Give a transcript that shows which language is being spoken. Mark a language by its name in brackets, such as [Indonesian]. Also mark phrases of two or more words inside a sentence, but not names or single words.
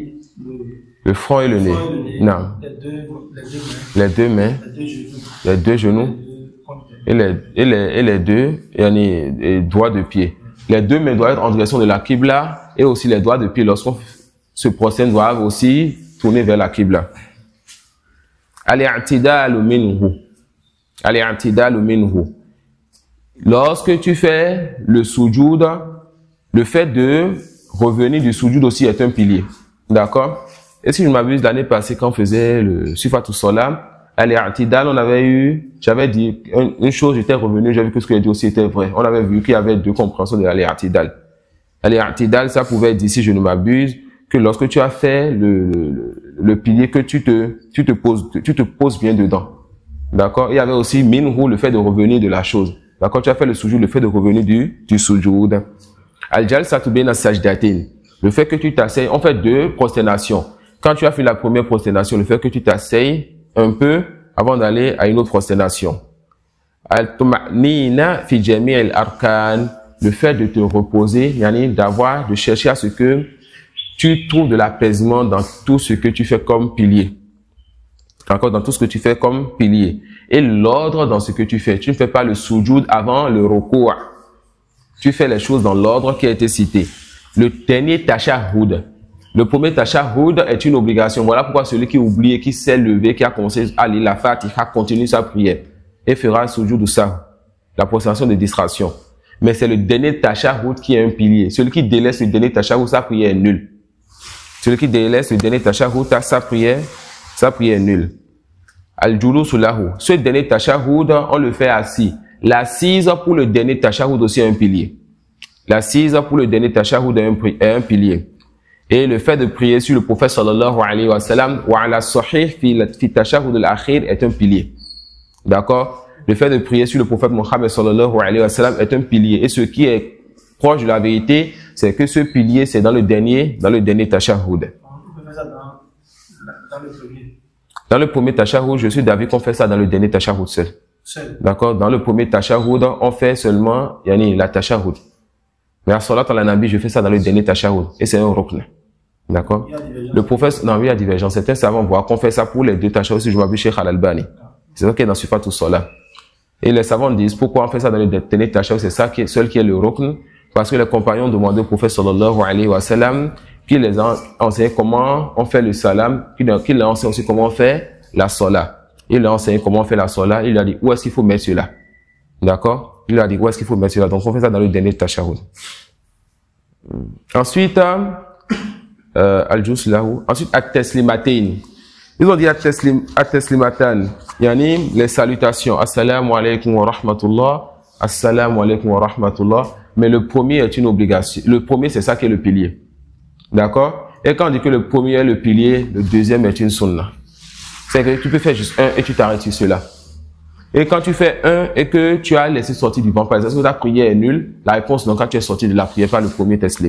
[French] le front et le nez. Non. Les deux mains. Les deux genoux. Et les deux doigts de pied. Les deux mains doivent être en direction de la Qibla et aussi les doigts de pied lorsqu'on se prosternent doivent aussi tourner vers la Qibla. [Arabic] الاعتدال منه. الاعتدال منه. [French] Lorsque tu fais le sujoud, le fait de revenir du sujoud aussi est un pilier. D'accord? Et si je ne m'abuse, l'année passée, quand on faisait le Sifatul Salah, Al-i'tidal, j'avais dit une chose, j'étais revenu, j'ai vu que ce que j'ai dit aussi était vrai. On avait vu qu'il y avait deux compréhensions de Al-i'tidal. Al-i'tidal, ça pouvait dire, si je ne m'abuse, que lorsque tu as fait le pilier, que tu te poses bien dedans. D'accord? Il y avait aussi minhu, le fait de revenir de la chose. D'accord? Tu as fait le sujoud, le fait de revenir du sujoud. [Arabic] الجلسة بين سجدتين. [French] Le fait que tu t'asseyes, on fait deux prosternations. Quand tu as fait la première prosternation, le fait que tu t'asseyes un peu avant d'aller à une autre prosternation. [Arabic] الطمأنينة في جميع الأركان. [French] Le fait de te reposer, yani de chercher à ce que tu trouves de l'apaisement dans tout ce que tu fais comme pilier. Encore dans tout ce que tu fais comme pilier. Et l'ordre dans ce que tu fais. Tu ne fais pas le sujoud avant le ruku'. Tu fais les choses dans l'ordre qui a été cité. Le dernier tashahhud. Le premier tashahhud est une obligation. Voilà pourquoi celui qui oublie et qui s'est levé, qui a commencé à lire la Fatiha, continue sa prière et fera le sujoud ou ça, la prosternation de distraction. Mais c'est le dernier tashahhud qui est un pilier. Celui qui délaisse le dernier tashahhud, sa prière est nulle. Celui qui délaisse le dernier tashahhud, sa prière est nulle. [Arabic] الجلوس له. [French] Ce dernier tashahhud, on le fait assis. L'assise pour le dernier tashahhud aussi est un pilier. L'assise pour le dernier tashahhud est un pilier. Et le fait de prier sur le prophète [Arabic] صلى الله عليه وسلم وعلى الصحيح في التشهد الأخير [French] est un pilier. D'accord? Le fait de prier sur le prophète Mohammed [Arabic] صلى الله عليه وسلم [French] est un pilier. Et ce qui est proche de la vérité, c'est que ce pilier, c'est dans le dernier tashahhud. On peut faire ça dans le premier. Dans le premier tashahhud, je suis d'avis qu'on fait ça dans le dernier tashahhud seul. D'accord? Dans le premier tashahhud, on fait seulement, la tashahhud. Mais à [Arabic] صلاة على النبي, [French] je fais ça dans le dernier tashahhud. Et c'est un rukn. D'accord? Le prophète, non, il y a divergence. Certains savants voient qu'on fait ça pour les deux tashahhud, si je m'appelle Cheikh Al-Albani. C'est ça qui est dans Sifatul Salah. Et les savants disent, pourquoi on fait ça dans le dernier tashahhud? C'est ça seul qui est le rukn. Parce que les compagnons demandaient au prophète [Arabic] صلى الله عليه وسلم, [French] qu'il les a enseigné comment on fait le salam, qu'il les a enseigné aussi comment on fait la salat. Il leur a enseigné comment on fait la salat. Il lui a dit, où est-ce qu'il faut mettre cela? D'accord? Il lui a dit, où est-ce qu'il faut mettre cela? Donc, on fait ça dans le dernier tashahhud. Ensuite, ensuite, at-taslimatain. Ils ont dit at-taslimatan. Yani, les salutations. [Arabic] السلام عليكم ورحمة الله. السلام عليكم ورحمة الله. [French] Mais le premier est une obligation. Le premier, c'est ça qui est le pilier. D'accord? Et quand on dit que le premier est le pilier, le deuxième est une sunna. C'est que tu peux faire juste un et tu t'arrêtes sur cela. Et quand tu fais un et que tu as laissé sortir du banc, par exemple, si ta prière est nulle, la réponse, donc, quand tu es sorti de la prière, pas le premier teslim.